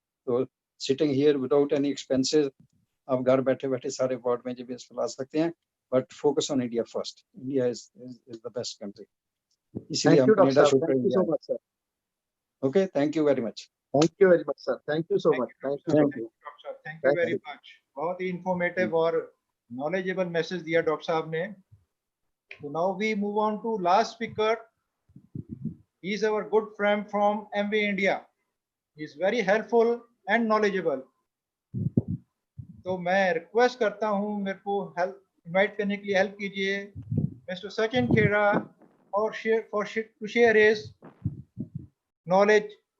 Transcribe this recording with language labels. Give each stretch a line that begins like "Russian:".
Hindi: तो
English: sitting here without any expenses,
Hindi: आप घर बैठे बैठे सारे वर्ल्ड में जब फैला सकते हैं,
English: But focus on India first. India is the best country,
Hindi: इसलिए हम कनाडा शो करेंगे।
English: Okay, thank you very much. Thank you very much sir, thank you so much, thank you very much.
Hindi: बहुत ही informative और knowledgeable message दिया doctor साहब ने।
English: So now we move on to last speaker. He is our good friend from MBA India. He is very helpful and knowledgeable.
Hindi: तो मैं request करता हूँ, मेरे को हेल्प इनवाइट करने के लिए हेल्प कीजिए मिस्टर सचिन खेरा और
English: to share his knowledge.